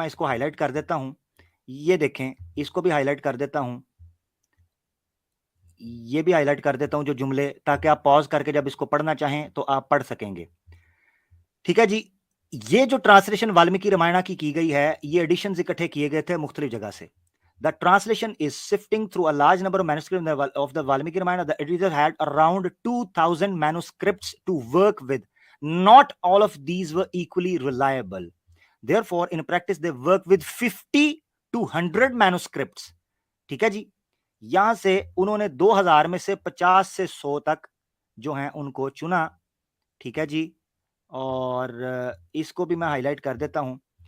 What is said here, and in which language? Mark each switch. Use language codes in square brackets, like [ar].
[hi] मैं इसको हाईलाइट कर देता हूं, ये देखें, इसको भी हाईलाइट कर देता हूं, ये भी हाईलाइट कर देता हूं जो जुमले, ताकि आप पॉज करके जब इसको पढ़ना चाहें तो आप पढ़ सकेंगे। ठीक है जी। ये जो ट्रांसलेशन वाल्मीकि रामायण की गई है, ये एडिशन इकट्ठे किए गए थे मुख्तलिफ जगह से। [en] The translation is sifting through a large number of manuscripts of the Valmiki Ramayana. The editor had around 2,000 manuscripts to work with. Not all of these were equally reliable. Therefore, in practice, they worked with 50 to 100 manuscripts. [hi] ठीक है जी। यहां से उन्होंने 2000 में से 50 से 100 तक जो हैं उनको चुना। ठीक है जी। और इसको भी मैं हाईलाइट कर देता हूं।